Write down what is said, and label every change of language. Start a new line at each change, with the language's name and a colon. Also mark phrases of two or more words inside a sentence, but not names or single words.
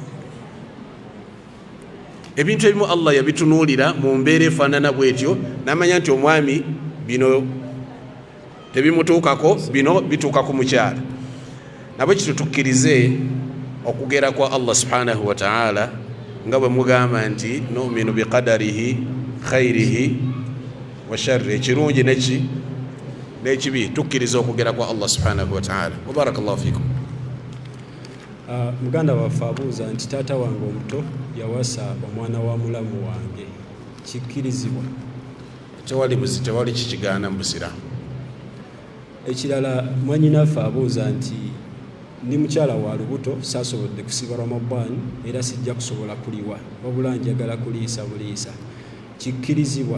Ganda: ebintu ebimu Allah yabitunuulira mu mbeera efaanana bwetyo n'amanya nti omwami bino tebimutuukako bino bituuka ku mukyala nabwe kityo tukkirize okugera kwa Allah
Arabic: سبحانه وتعالى
Ganda: nga bwe mugamba nti
Arabic: نؤمن بقدره خيره وشره
Ganda: ekirungi n'ekibi tukkirize okugera kwa Allah
Arabic: سبحانه وتعالى وبارك الله فيكم
Ganda: Muganda waffe abuuza nti taata wange omuto yawasa omwana wa mulamu wange, kikkirizibwa? Tewali kikigaana mu Busiraamu. Ekirala mwannyinaffe abuuza nti ndi mukyala wa lubuto, saasobodde kusiba Ramadan era sijja kusobola kuliwa, wabula njagala kuliisa buliisa, kikkirizibwa?